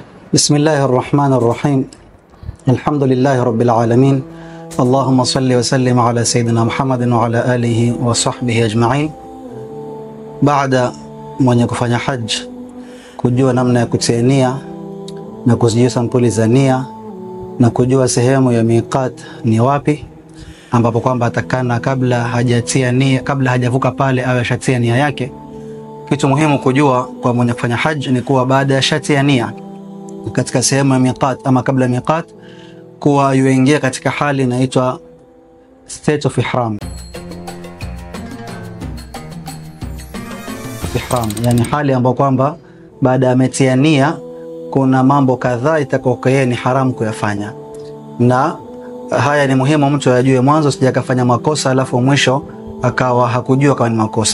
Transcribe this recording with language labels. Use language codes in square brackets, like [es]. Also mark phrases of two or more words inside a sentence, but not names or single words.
[ar] بسم الله الرحمن الرحيم. الحمد لله رب العالمين. اللهم صل وسلم على سيدنا محمد وعلى آله وصحبه أجمعين. [sw] Baada mwenye kufanya haji kujua namna ya kutia nia na kuzijua sampuli za nia na kujua sehemu ya miqat ni wapi, ambapo kwamba atakana kabla hajatia nia, kabla hajavuka pale awe ashatia nia yake. Kitu muhimu kujua kwa mwenye kufanya haji ni kuwa baada ya shatia nia katika sehemu ya miqat ama kabla miqat, kuwa yuingia katika hali inaitwa [en] state of ihram. [sw] Yani hali ambayo kwamba baada ya metia nia kuna mambo kadhaa itakokea ni haramu kuyafanya, na haya ni muhimu mtu ajue mwanzo, sija kafanya makosa alafu mwisho akawa hakujua kama ni makosa.